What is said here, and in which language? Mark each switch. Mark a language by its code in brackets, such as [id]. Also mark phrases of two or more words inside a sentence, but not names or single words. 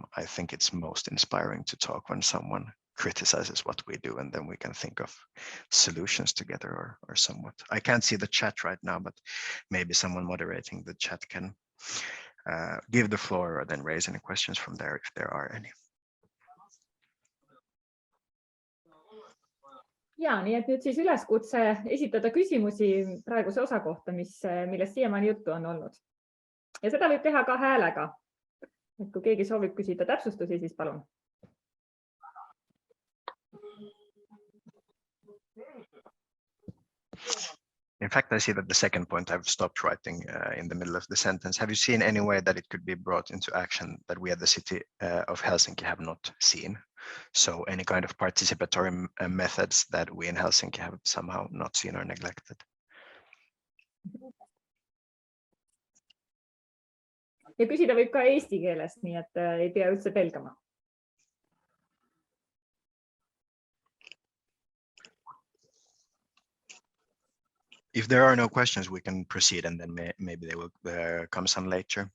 [en] I think it's most inspiring to talk when someone criticizes what we do, and then we can think of solutions together or somewhat. I can't see the chat right now, but maybe someone moderating the chat can give the floor or then raise any questions from there if there are any. [et] Ja, nii et nüüd siis üleskutse esitada küsimusi praeguse osa kohta, millest siiamaani juttu on olnud. Ja seda võib teha ka häälega. Et kui keegi soovib küsida täpsustusi, siis palun. [en] In fact, I see that the second point I've stopped writing in the middle of the sentence. Have you seen any way that it could be brought into action that we at the city of Helsinki have not seen? So any kind of participatory methods that we in Helsinki have somehow not seen or neglected? [et] Ja küsida võib ka eesti keelest, nii et ei pea üldse pelgama. [en] If there are no questions, we can proceed, and then maybe they will come some later.